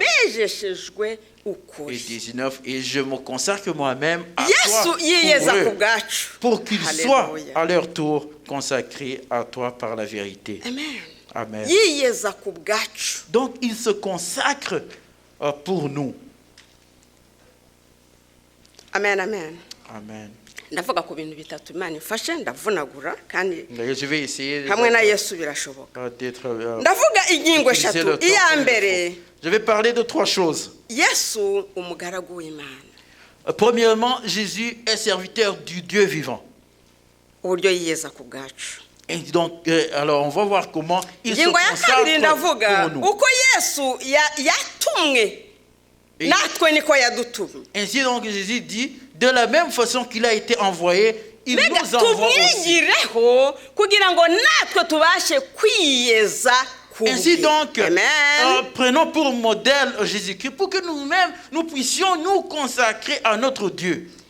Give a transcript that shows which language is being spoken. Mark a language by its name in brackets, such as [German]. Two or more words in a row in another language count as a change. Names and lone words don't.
[French] Et 19, et je me consacre moi-même à toi pour qu'ils soient à leur tour consacrés à toi par la vérité. Amen. Amen. Donc il se consacre pour nous. Amen, amen. Amen. [Kinyarwanda] Ndavuga ku bintu bitatu Imana ifashe ndavunagura kandi [French] je vais essayer [Kinyarwanda] hamwe na Yesu birashoboka. [French] d'être [Kinyarwanda] Ndavuga ingingo eshatu. Iya mbere, [French] je vais parler de trois choses. [Kinyarwanda] Yesu umugaragu w'Imana. [French] Premièrement, Jésus est serviteur du Dieu vivant. [Kinyarwanda] Uburyo yiyeza ku bwacu. [French] Et donc, alors on va voir comment il se consacre pour nous. [Kinyarwanda] Uko Yesu yatumwe natwe niko yadutumye. [French] Ainsi donc Jésus dit, de la même façon qu'il a été envoyé, il nous envoie aussi. Ainsi donc, prenons pour modèle Jésus-Christ pour que nous-mêmes, nous puissions nous consacrer à notre Dieu.